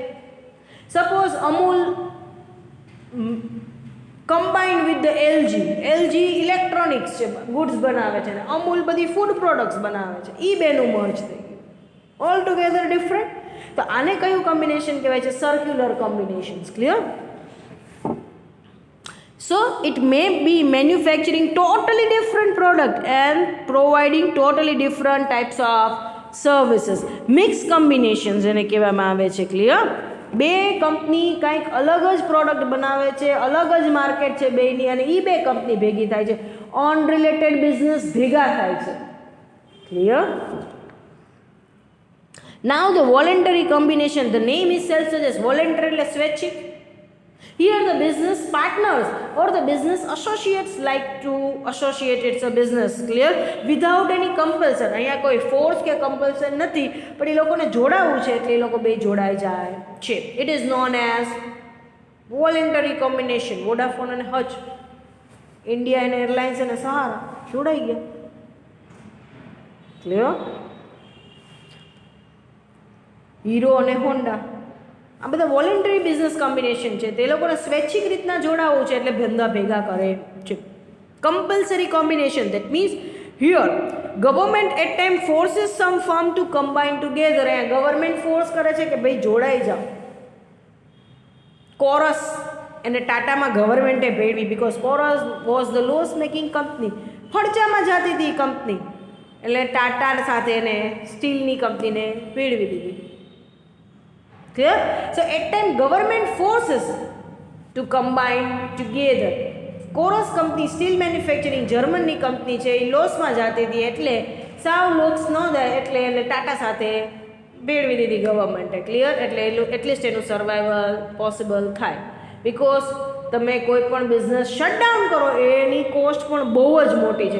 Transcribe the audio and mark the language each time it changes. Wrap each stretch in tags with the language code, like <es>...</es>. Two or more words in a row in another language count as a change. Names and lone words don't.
<gu>સપોઝ અમૂલ</gu> <en>combined with the LG Electronics</en> <gu>છે, ગુડ્સ બનાવે છે, અને અમૂલ બધી</gu> <en>food products</en> <gu>બનાવે છે, એ બેનું મર્જ થઈ ગયું.</gu> <en>all together different.</en> <gu>તો આને કયું કોમ્બિનેશન કહેવાય છે?</gu> <en>circular combinations. Clear? So it may be manufacturing totally different product and providing totally different types of services. Mixed combinations</en> <gu>એને કહેવામાં આવે છે. ક્લિયર? બે કંપની કંઈક અલગ જ પ્રોડક્ટ બનાવે છે, અલગ જ માર્કેટ છે બેની, અને એ બે કંપની ભેગી થાય છે,</gu> <en>unrelated business</en> <gu>ભેગા થાય છે. ક્લિયર?</gu> <en>Now the voluntary combination, the name itself suggests voluntary</en> <gu>એટલે સ્વૈચ્છિક.</gu> <en>Here the business partners or the business associates like to associate its a business. Clear? Without any compulsion.</en> <gu>અહીંયા કોઈ ફોર્સ કે કમ્પલ્શન નથી, પણ એ લોકોને જોડાવવું છે એટલે એ લોકો બે જોડાઈ જાય છે.</gu> <en>It is known as voluntary combination.</en> <gu>વોડાફોન અને હચ, ઇન્ડિયા અને એરલાઇન્સ અને સહારા જોડાઈ ગયા. ક્લિયર? હીરો અને હોન્ડા આ બધા</gu> <en>voluntary business combination</en> <gu>છે. તે લોકોને સ્વૈચ્છિક રીતના જોડાવવું છે એટલે ધંધા ભેગા કરે છે.</gu> <en>compulsory combination, that means here government at time forces some firm to combine together.</en> <gu>અહીંયા ગવર્મેન્ટ ફોર્સ કરે છે કે ભાઈ જોડાઈ જાઓ. કોરસ અને ટાટામાં ગવર્મેન્ટે ભેળવી,</gu> <en>because Corus was the loss making company,</en> <gu>ફડચામાં જતી હતી કંપની, એટલે ટાટા સાથે એને સ્ટીલની કંપનીને ભેળવી દીધી.</gu> <en>Clear? So at time government forces to combine together.</en> <gu>કોરસ કંપની</gu> <en>steel manufacturing</en> <gu>જર્મનની કંપની છે, એ લોસમાં જતી હતી એટલે સાવ લોસ ન જાય એટલે એને ટાટા સાથે ભેળવી દીધી ગવર્મેન્ટે. ક્લિયર? એટલે એટલીસ્ટ એનું</gu> <en>survival possible</en> <gu>થાય. બિકોઝ તમે કોઈ પણ</gu> <en>business shutdown</en> <gu>કરો એની કોસ્ટ પણ બહુ જ મોટી છે.</gu>